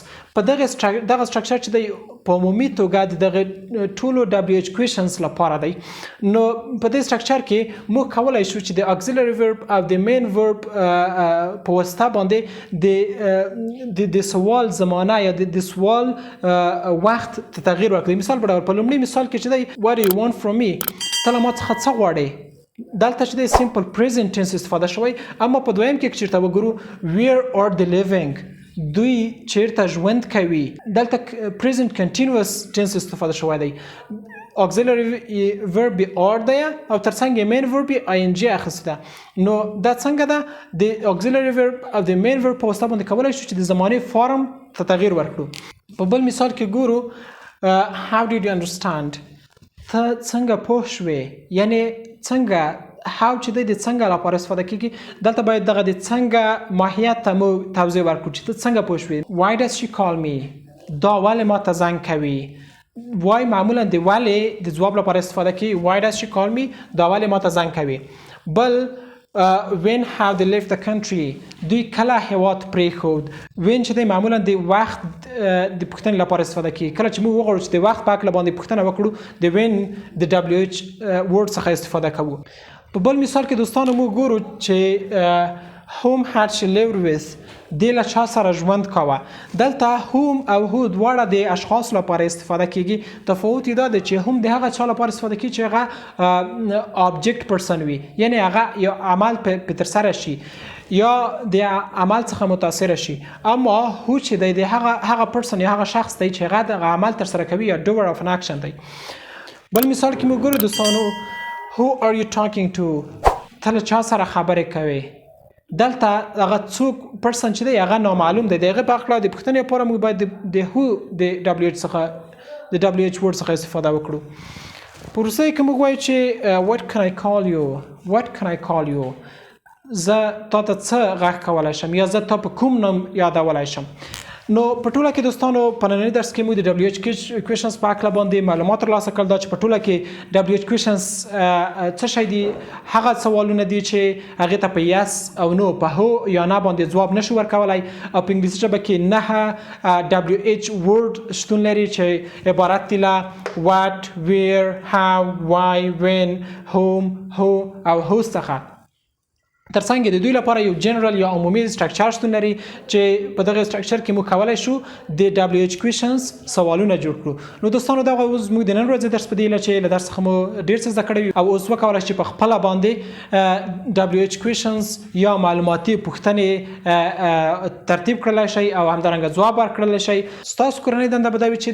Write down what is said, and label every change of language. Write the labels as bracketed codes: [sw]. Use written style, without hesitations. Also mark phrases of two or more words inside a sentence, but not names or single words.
[ps] په دغه structure چې دی په عمومي توګه دغه ټولو [en] WH questions [ps] لپاره دی. نو په دې structure کې موږ کولی شو چې د [en] auxiliary verb [ps] او د [en] main verb [ps] په واسطه باندې د سوال زمانه یا د سوال وخت ته تغییر ورکړي. مثال په ډول په لومړي مثال کې چې دی [en] what do you want from me؟ [ps] ته له ما څخه څه غواړې؟ دلته چې دی [en] simple present tense [ps] استفاده شوی. اما په دویم کې چېرته وګورو [en] where are they living؟ [ps] دوی چیرته ژوند کوي؟ دلته [en] present continuous tense [ps] استفاده شوی دی. [en] auxiliary verb are [ps] دی او ترڅنګ [en] main verb ing [ps] اخیسته ده. نو دا څنګه ده؟ د [en] auxiliary verb [ps] او د [en] main verb [ps] په واسطه باندې کولی شو چې د زمانې فارم ته تغییر ورکړو. په بل مثال کې ګورو [en] how did you understand؟ [ps] ته څنګه پوه شوې؟ یعنې څنګه how چې دی د څنګه لپاره استفاده کېږي. دلته باید دغه د څنګه ماهیت ته مو توضیح ورکړو چې ته څنګه پوه شوې. [en] why does she call me؟ [ps] دا ولې ما ته زنګ کوي؟ why معمولا د ولې د ځواب لپاره استفاده کوي. [en] why does she call me؟ [ps] دا ولې ما ته زنګ کوي. بل [en] when have they left the country؟ [ps] دوی کله هیواد پرېښود. when چې دی معمولا د وخت د پوښتنې لپاره استفاده کیږي. کله چې موږ وغواړو چې د وخت په هکله باندې پوښتنه وکړو د when د [en] WH word [ps] څخه استفاده کوو. په بل مثال کې دوستانو موږ ګورو چې [en] whom had she lived with؟ [ps] دې له چا سره ژوند کوه. دلته whom او who دواړه د اشخاص لپاره استفاده کیږي. تفاوت یې دا دی چې هم د هغه چا لپاره استفاده کیږي چې هغه [en] object person [ps] وي، یعنی هغه یو عمل په ترسره شي یا د عمل څخه متاثره شي. اما هو چې دی د هغه person یا هغه شخص دی چې هغه د عمل ترسره کوي یا [en] doer of an action [ps] دی. بل مثال کې موږ ګورو دوستانو [en] who are you talking to؟ [ps] ته له چا سره خبرې کوې؟ دلته هغه څوک پرسن چې دی هغه نامعلوم دی. د هغې په هکله د پوښتنې لپاره موږ باید د هو د WH څخه د [en] WH word [ps] څخه استفاده وکړو. په وروستیو کې موږ وایو چې [en] what can I call you؟ what can I call you؟ [ps] زه تا ته څه غږ کولی شم یا زه تا په کوم نوم یادولی شم. نو په ټوله کې دوستانو په ننني درس کې موږ د [en] WH questions [ps] په هکله باندې معلومات ترلاسه کړل دا چې په ټوله کې [en] WH questions [ps] څه شی دي هغه سوالونه دي چې هغې ته په یس او نو په هو یا نه باندې ځواب نشو ورکولی او په انګلیسي ژبه کې 9 [en] WH word [ps] شتون لري چې عبارت دي له [en] what, where, how, why, when, whom, who [ps] او whose څخه ترڅنګ د دوی لپاره یو جنرال یا عمومي سټرکچر شتون لري چې په دغه سټرکچر کې موږ کولی شو د [en] WH questions [ps] سوالونه جوړ کړو نو دوستانو دغه اوس موږ د نن ورځې درس په دې هیله چې له درس څخه مو ډېر څه زده کړی او اوس وکولی چې په خپله باندې [en] WH questions [ps] یا معلوماتي پوښتنې ترتیب کړلی شئ او همدارنګه ځواب ورکړلی شئ ستاسو کورنۍ دنده به دا وي